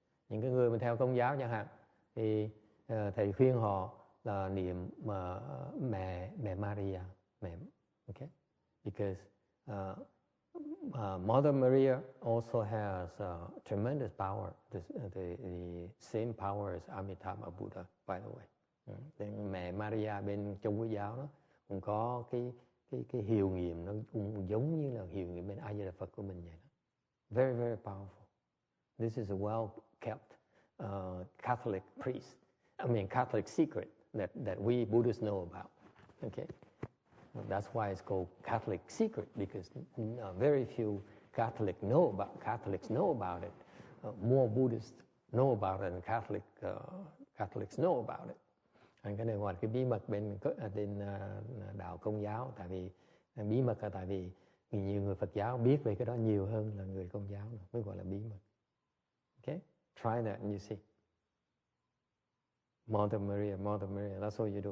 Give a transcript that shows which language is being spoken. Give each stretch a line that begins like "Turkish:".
Vietnamese: Những cái người mà theo Công giáo chẳng hạn thì thầy khuyên họ là niệm mẹ Maria, okay?
English: Because Mother Maria also has tremendous power, the same power as Amitabha Buddha, by the way.
Vietnamese: Mẹ Maria bên trong Quốc giáo đó cũng có cái hiệu nghiệm nó cũng giống như là hiệu nghiệm bên A Di Đà Phật của mình vậy đó.
English: Very, very powerful. This is a well kept Catholic Catholic secret that we Buddhists know about. Okay. That's why it's called Catholic secret, because very few Catholics know about it. More Buddhists know about it than Catholics know about it.
Vietnamese: Cái này ngoài cái bí mật bên đạo Công giáo, tại vì bí mật là tại vì Vì nhiều người Phật giáo biết về cái đó nhiều hơn là người Công giáo, mới gọi là bí mật.
English: Okay? Try that and you see. Mother Maria, that's all you do.